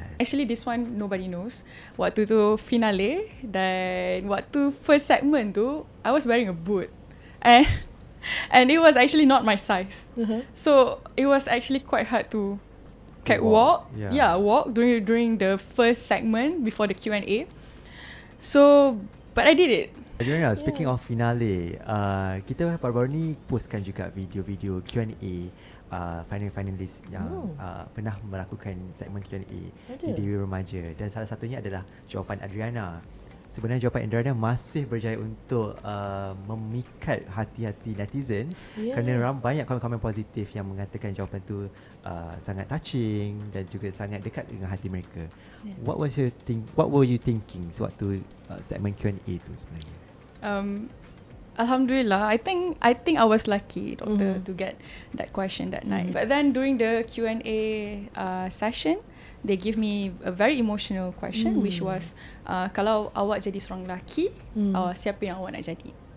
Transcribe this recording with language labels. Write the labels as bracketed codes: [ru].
[en] Actually this one nobody knows. [ms] Waktu tu [en] finale dan waktu first segment tu I was wearing a boot and it was actually not my size. So it was actually quite hard to walk. Walk during the first segment before the Q&A. So but I did it. [ms] Adriana, speaking of finale, kita baru-baru ni postkan juga video-video Q&A finalist yang pernah melakukan segmen Q&A di Dewi Remaja, dan salah satunya adalah jawapan Adriana. Sebenarnya jawapan Adriana masih berjaya untuk memikat hati-hati netizen, kerana banyak komen-komen positif yang mengatakan jawapan tu sangat touching dan juga sangat dekat dengan hati mereka. [en] What were you thinking [ms] sewaktu segmen Q&A tu sebenarnya? [en] Alhamdulillah, I think I was lucky, doctor, to get that question that night. But then during the Q&A session, they give me a very emotional question, which was [ms] kalau awak jadi seorang lelaki, siapa yang awak nak jadi?